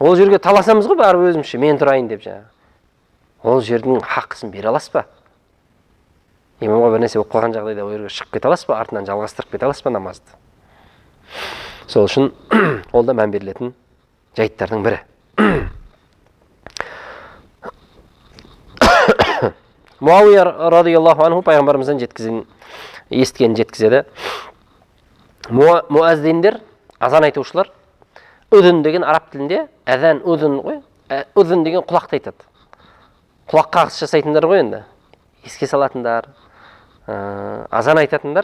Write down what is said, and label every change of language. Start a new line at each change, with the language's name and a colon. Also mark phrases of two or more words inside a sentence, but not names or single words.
Kazakh: Ол жерге таласамыз ғой барып өзімізше, мен тұрайын деп жаңағы. Ол жердің хақысын бере аласыз ба? Имамға бір нәрсе болып қалған жағдайда ол жерге шығып кете аласыз ба? Артынан жалғастырып кете аласыз ба намазды? Сол үшін ол да мән берілетін жайттардың бірі. Муавия
Arabic: رضي الله عنه
Kazakh: пайғамбарымыздан естігенін жеткізеді. Муаздиндер, азан айтушылар, үдін деген араб тілінде, әзан үдін ғой, үдін деген құлақты айтады. Құлақ қағыс жасайтындар ғой енді. Еске салатындар, азан айтатындар.